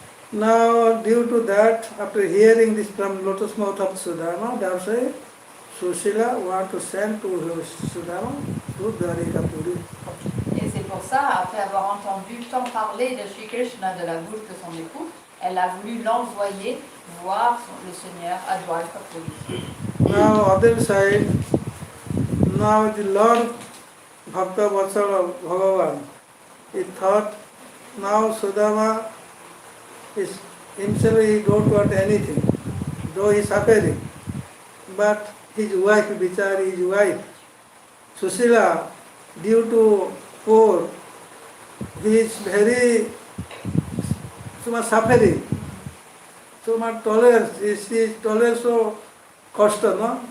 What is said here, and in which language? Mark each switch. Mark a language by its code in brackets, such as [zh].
[en] Now, due to that, after hearing this from lotus mouth of Sudama, that's why Sushila want to send to Sudama to Dwarikapuri. [fr] Et c'est pour ça, après avoir entendu tant parler de Shri Krishna de la bouche de son époux, elle a voulu l'envoyer voir le Seigneur à Dwarikapuri. [en] Now, other side, now the Lord Bhakta Vatsala Bhagavan, he thought, now Sudama is himself, he don't want anything, though he is suffering. But his wife, Bichari, his wife, Susila, due to poor, he is very so much suffering, so much tolerance, he is tolerance so cost, no?